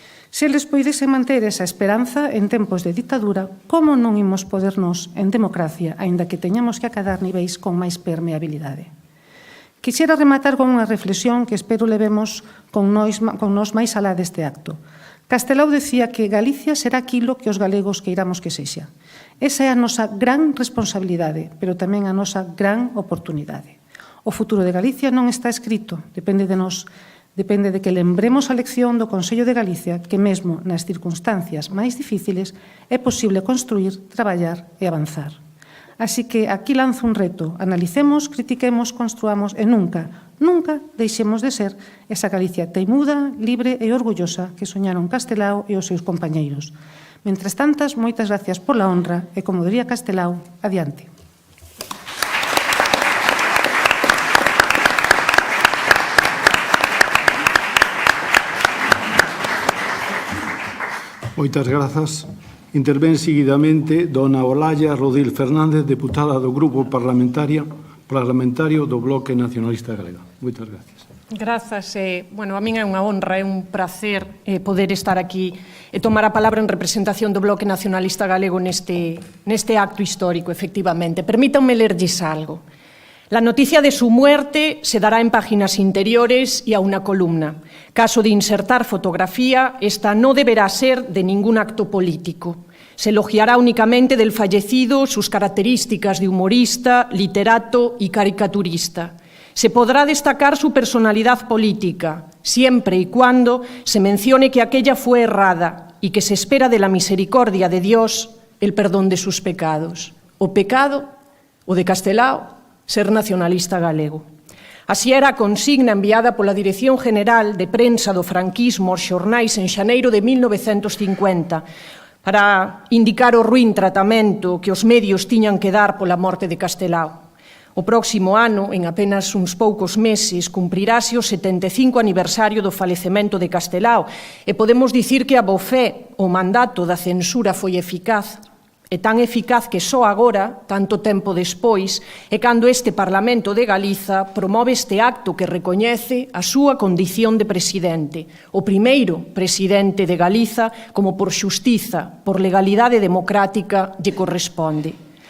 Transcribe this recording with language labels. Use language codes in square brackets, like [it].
[gl] Se eles poidesen manter esa esperanza en tempos de ditadura, como non imos podernos en democracia, aínda que teñamos que acadar niveis con máis permeabilidade? Quixera rematar con unha reflexión que espero levemos con nós máis alá deste acto. Castelao decía que Galicia será aquilo que os galegos queiramos que sexa. Esa é a nosa gran responsabilidade, pero tamén a nosa gran oportunidade. O futuro de Galicia non está escrito, depende de nós. Depende de que lembremos a lección do Consello de Galicia que mesmo nas circunstancias máis difíciles é posible construir, traballar e avanzar. Así que aquí lanzo un reto. Analicemos, critiquemos, construamos e nunca deixemos de ser esa Galicia teimuda, libre e orgullosa que soñaron Castelao e os seus compañeiros. Mentres tantas, moitas gracias pola honra e, como diría Castelao, adiante. Moitas grazas. Intervén seguidamente dona Olalla Rodil Fernández, deputada do Grupo Parlamentario do Bloque Nacionalista Galega. Moitas gracias. Grazas. A min é unha honra, é un prazer poder estar aquí e tomar a palabra en representación do Bloque Nacionalista Galego neste acto histórico, efectivamente. Permítanme lerlles algo. [es] La noticia de su muerte se dará en páginas interiores y a una columna. Caso de insertar fotografía, esta no deberá ser de ningún acto político. Se elogiará únicamente del fallecido sus características de humorista, literato y caricaturista. Se podrá destacar su personalidad política, siempre y cuando se mencione que aquella fue errada y que se espera de la misericordia de Dios el perdón de sus pecados. [gl] O pecado, o de Castelao, ser nacionalista galego. Así era a consigna enviada pola Dirección General de Prensa do Franquismo aos xornais en xaneiro de 1950 para indicar o ruín tratamento que os medios tiñan que dar pola morte de Castelao. O próximo ano, en apenas uns poucos meses, cumprirase o 75 aniversario do falecemento de Castelao e podemos dicir que a bofé o mandato da censura foi eficaz. É tan eficaz que só agora, tanto tempo despois, é cando este Parlamento de Galiza promove este acto que recoñece a súa condición de presidente, o primeiro presidente de Galiza como por xustiza, por legalidade democrática, lle corresponde.